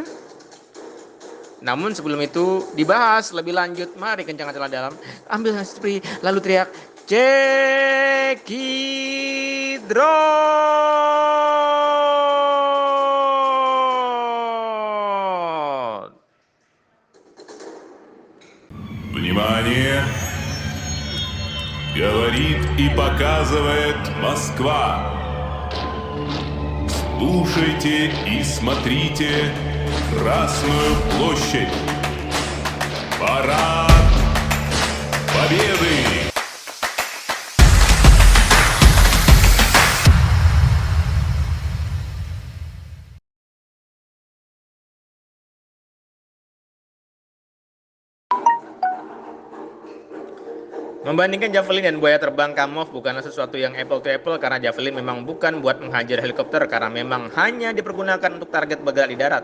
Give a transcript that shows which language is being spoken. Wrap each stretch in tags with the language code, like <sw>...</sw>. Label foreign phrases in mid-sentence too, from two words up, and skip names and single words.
<id>Namun sebelum itu dibahas lebih lanjut, mari kencangkan celah dalam, ambil spree, lalu teriak, Cekidrot!</id> <ru>Внимание! Говорит и показывает Москва. Слушайте и смотрите Красную площадь. Парад Победы!</ru> <id>Membandingkan Javelin dan buaya terbang Kamov bukanlah sesuatu yang</id> <en>apple to apple</en> <id>karena Javelin memang bukan buat menghajar helikopter karena memang hanya dipergunakan untuk target bergerak di darat.</id>